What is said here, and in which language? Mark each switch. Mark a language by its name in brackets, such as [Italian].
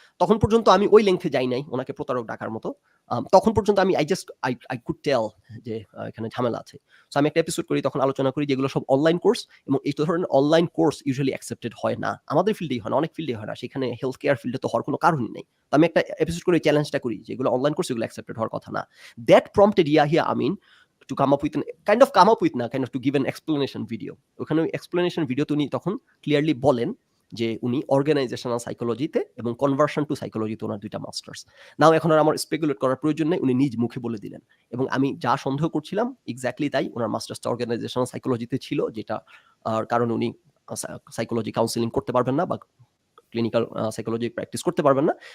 [Bangla] তখন পর্যন্ত আমি ওই লেংথে যাই নাই ওনাকে প্রতারক ডাকার মতো। তখন পর্যন্ত আমি [English] I could tell [Bangla] যে এখানে ঝামেলা আছে। সো আমি একটা এপিসোড করি, তখন আলোচনা করি যেগুলো সব অনলাইন কোর্স, এবং এই ধরনের অনলাইন কোর্স ইউজুয়ালি অ্যাকসেপ্টেড হয় না। আমাদের ফিল্ডেই হয় না, অনেক ফিল্ডে হয় না, সেখানে হেলথ কেয়ার ফিল্ডে তো হওয়ার কোনো কারণই নেই। তো আমি একটা এপিসোড করে চ্যালেঞ্জটা করি যেগুলো অনলাইন কোর্স এগুলো অ্যাকসেপ্টেড হওয়ার কথা না। [English] That prompted Yahya Amin to come up with to give an explanation video. [Bangla] ওখানে ওই explanation ভিডিওতে উনি তখন ক্লিয়ারলি বলেন যে উনি অর্গানাইজেশনাল সাইকোলজিতে এবং কনভার্সন টু সাইকোলজিতে ওনার ২টা মাস্টার্স। নাও এখন আর আমার স্পেকুলেট করার প্রয়োজন নেই, উনি নিজ মুখে বলে দিলেন। এবং আমি যা সন্দেহ করছিলাম এক্স্যাক্টলি তাই, ওনার মাস্টার্সটা অর্গানাইজেশনাল সাইকোলজিতে ছিল, যেটা কারণ উনি সাইকোলজি কাউন্সেলিং করতে পারবেন না বা ক্লিনিক্যাল সাইকোলজি প্র্যাকটিস করতে পারবেন না।